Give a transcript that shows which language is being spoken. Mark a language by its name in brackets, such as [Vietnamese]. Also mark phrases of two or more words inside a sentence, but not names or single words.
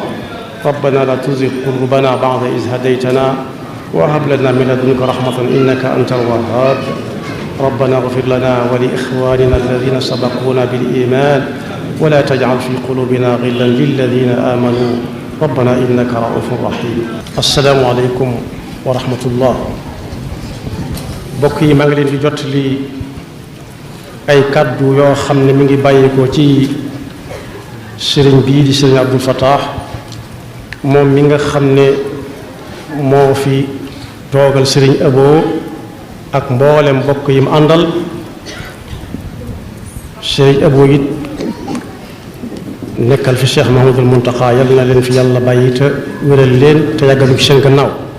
[Arabic] ربنا لا تزغ قلوبنا بعد إذ هديتنا وهب لنا من لدنك رحمة إنك أنت الوهاب. ربنا اغفر لنا ولإخواننا الذين سبقونا بالإيمان ولا تجعل في قلوبنا غلا للذين آمنوا ربنا إنك رؤوف رحيم. السلام عليكم ورحمة الله. [Wolof] bokk yi maa ngi leen di jot li ay kàddu yoo xam ne mi ngi bàyyi ko ci sëriñ bii di sëriñ Abdul Fattah moom mi nga xam ne moo fi toogal sëriñ Abo ak mboolem mbokk yi mu àndal sëriñ Abo it nekkal fi Cheikh Mahmoudul Muntaqa yal na leen fi yàlla bàyyi te wéral leen te yàggalu ci seen gannaaw.